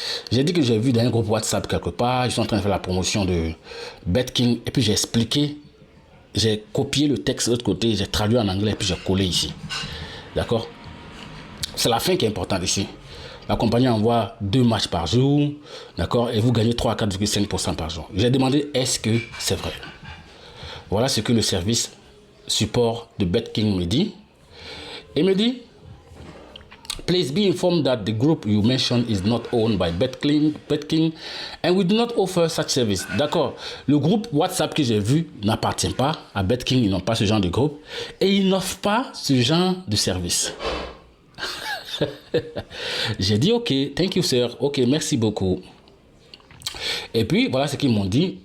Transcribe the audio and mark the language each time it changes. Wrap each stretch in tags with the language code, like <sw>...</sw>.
<fr>J'ai dit que j'ai vu dans un groupe WhatsApp quelque part, ils sont en train de faire la promotion de BetKing, et puis j'ai expliqué, j'ai copié le texte de l'autre côté, j'ai traduit en anglais, et puis j'ai collé ici. D'accord? C'est la fin qui est importante ici. La compagnie envoie 2 matchs par jour, d'accord, et vous gagnez 3 à 4,5% par jour. J'ai demandé, est-ce que c'est vrai? Voilà ce que le service support de BetKing me dit. Il me dit,</fr> <en>please be informed that the group you mentioned is not owned by BetKing and we do not offer such service.</en> <fr>D'accord. Le groupe WhatsApp que j'ai vu n'appartient pas à BetKing. Ils n'ont pas ce genre de groupe et ils n'offrent pas ce genre de service. J'ai dit ok,</fr> <en>thank you sir,</en> <fr>ok, merci beaucoup. Et puis voilà ce qu'ils m'ont dit.</fr>